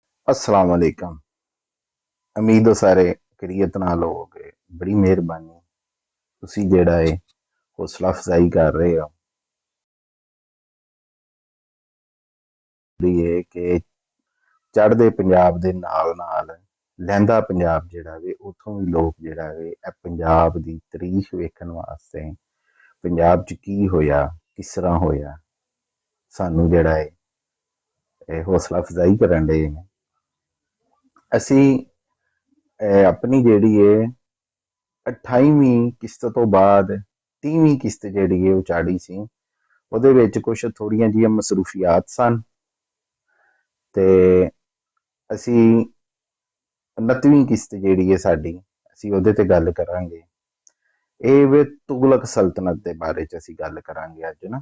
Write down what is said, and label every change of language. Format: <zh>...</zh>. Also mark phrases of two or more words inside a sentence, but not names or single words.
<pa>ਅੱਸਲਾਮ ਵਾਲੇਕੁਮ। ਉਮੀਦ ਹੋ ਸਾਰੇ ਖ਼ੈਰੀਅਤ ਨਾਲ ਹੋਵੋਗੇ। ਬੜੀ ਮਿਹਰਬਾਨੀ ਤੁਸੀਂ ਜਿਹੜਾ ਹੈ ਹੌਸਲਾ ਅਫ਼ਜ਼ਾਈ ਕਰ ਰਹੇ ਹੋ ਹੈ ਕਿ ਚੜ੍ਹਦੇ ਪੰਜਾਬ ਦੇ ਨਾਲ ਨਾਲ ਲਹਿੰਦਾ ਪੰਜਾਬ ਜਿਹੜਾ ਵੇ ਉੱਥੋਂ ਭੀ ਲੋਕ ਜਿਹੜਾ ਵੇ ਪੰਜਾਬ ਦੀ ਤਾਰੀਖ਼ ਵੇਖਣ ਵਾਸਤੇ ਪੰਜਾਬ 'ਚ ਕੀ ਹੋਇਆ ਕਿਸ ਤਰ੍ਹਾਂ ਹੋਇਆ ਸਾਨੂੰ ਜਿਹੜਾ ਹੈ ਹੌਸਲਾ ਅਫ਼ਜ਼ਾਈ ਕਰਨ ਡੇ ਨੇ। ਅਸੀਂ ਅਪਣੀ ਜਿਹੜੀ ਹੈ 28ਵੀਂ ਕਿਸ਼ਤ ਤੋਂ ਬਾਦ 30ਵੀਂ ਕਿਸ਼ਤ ਜਿਹੜੀ ਹੈ ਉਹ ਚਾੜੀ ਸੀ। ਉਹਦੇ ਵਿੱਚ ਕੁਝ ਥੋੜੀਆਂ ਜਿਹੀਆਂ ਮਸਰੂਫੀਆਤ ਸਨ ਤੇ ਅਸੀਂ 29ਵੀਂ ਕਿਸ਼ਤ ਜਿਹੜੀ ਹੈ ਸਾਡੀ ਅਸੀਂ ਉਹਦੇ ਤੇ ਗੱਲ ਕਰਾਂਗੇ। ਇਹ ਵੇ ਤੁਗਲਕ ਸਲਤਨਤ ਦੇ ਬਾਰੇ ਚ ਅਸੀਂ ਗੱਲ ਕਰਾਂਗੇ ਅੱਜ ਨਾ।</pa>